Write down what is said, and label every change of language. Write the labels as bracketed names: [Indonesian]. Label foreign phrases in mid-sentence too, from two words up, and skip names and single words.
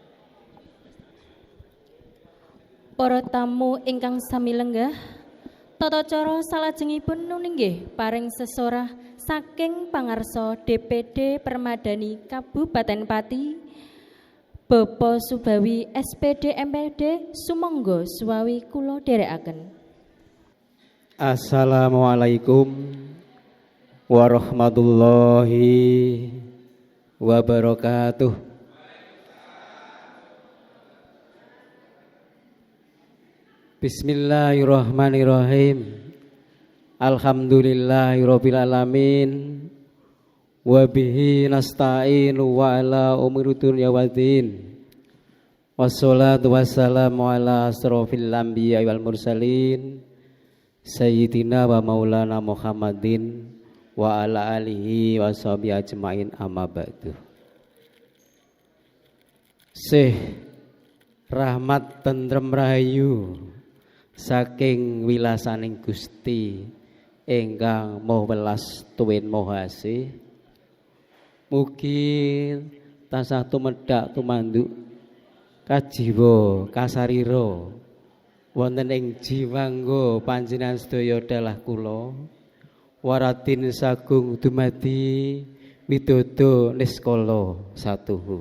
[Javanese] Para tamu ingkang sami lenggah, tata cara salajengipun nuninggih paring sesorah saking pangarsa DPD Permadani Kabupaten Pati Bapak Subawi SPD MPD sumangga suwawi kula dherekaken. [Arabic] السلام عليكم ورحمة الله وبركاته. بسم الله الرحمن الرحيم. الحمد لله رب العالمين. وبه نستعين وعلى أمور الدنيا والدين. والصلاة والسلام على أشرف الأنبياء والمرسلين سيدنا ومولانا محمد وعلى آله وصحبه أجمعين أما بعد. [Javanese] Sih rahmat tentrem rahayu saking wilasaning Gusti ingkang Maha Welas tuwin Maha Asih. Mugi tansah tumedhak tumanduk kajiwa kasarira wonten ing jiwangga panjenengan sedaya dalah kula waratin sagung dumadi widodo niskala satuhu.